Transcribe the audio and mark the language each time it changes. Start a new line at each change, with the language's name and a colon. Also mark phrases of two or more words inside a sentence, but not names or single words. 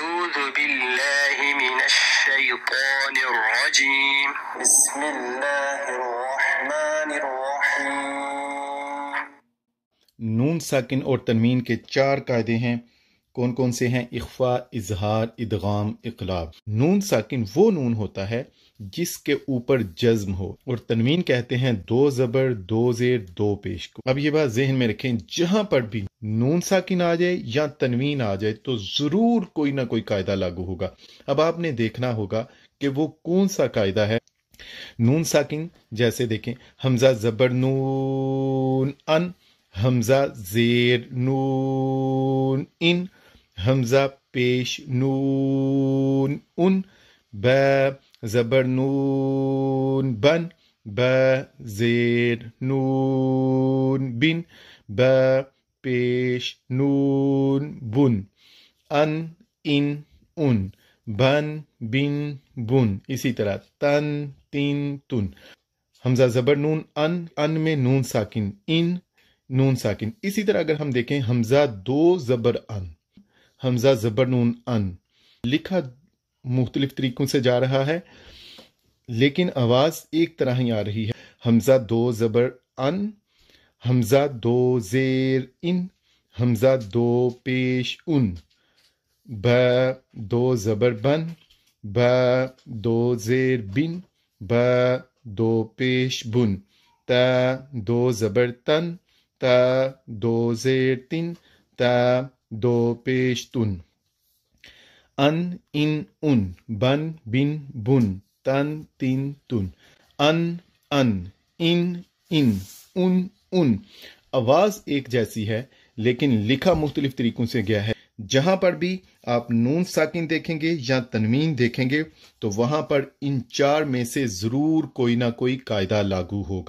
Arabic: أعوذ بالله من الشيطان الرجيم بسم الله الرحمن الرحيم۔
Urdu: نون ساکن اور تنوین کے 4 قاعدے ہیں۔ کون کون سے ہیں؟ اخفا، اظہار، ادغام، اقلاب۔ نون ساکن وہ نون ہوتا ہے جس کے اوپر جزم ہو، اور تنوین کہتے ہیں 2 زبر 2 زیر 2 پیش کو۔ اب یہ بات ذہن میں رکھیں، جہاں پر بھی نون ساکن آ جائے یا تنوین آ جائے تو ضرور کوئی نہ کوئی قاعدہ لاگو ہوگا۔ اب آپ نے دیکھنا ہوگا کہ وہ کون سا قاعدہ ہے۔ نون ساکن جیسے دیکھیں، حمزہ زبر نون ان، حمزہ زیر نون ان، حمزہ پیش نون ان، با زبر نون بن، با زیر نون بن، با پیش نون بن، ان ان ان، بن بن بن۔ اسی طرح تن تین تن، حمزہ زبر نون ان میں نون ساکن، ان نون ساکن۔ اسی طرح اگر ہم دیکھیں حمزہ 2 زبر ان، حمزہ زبر نون ان، لکھا مختلف طریقوں سے جا رہا ہے لیکن آواز ایک طرح ہی آ رہی ہے۔ حمزہ 2 زبر ان، حمزہ 2 زیر ان، حمزہ 2 پیش ان، با 2 زبر بن، با 2 زیر بن، با 2 پیش بن، تا 2 زبر تن، تا 2 زیر تن، تا 2 پیش تن، ان ان ان، بن بن بن، تن تین تن، ان ان ان ان۔ آواز ایک جیسی ہے لیکن لکھا مختلف طریقوں سے گیا ہے۔ جہاں پر بھی آپ نون ساکن دیکھیں گے یا تنوین دیکھیں گے تو وہاں پر ان 4 میں سے ضرور کوئی نہ کوئی قاعدہ لاگو ہوگا۔